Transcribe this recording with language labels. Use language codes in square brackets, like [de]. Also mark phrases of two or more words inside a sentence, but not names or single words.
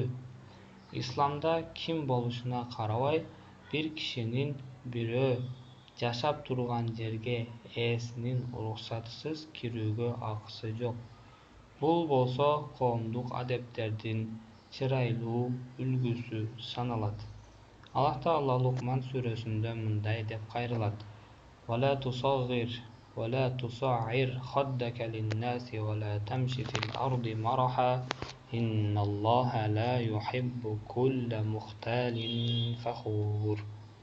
[ky] Исламда ким болушуна карабай, бир кишинин бирөө жашап турган жерге ээсинин уруксатысыз кирүүгө акысы жок. Бул болсо коомдук адептердин чырайлуу үлгүсү саналат. Аллах Таала Лукман сүрөсүндө мындай деп кайрылат: [ar] ولا تصعر خدك للناس ولا تمشي في الأرض مرحا إن الله لا يحب كل مختال فخور.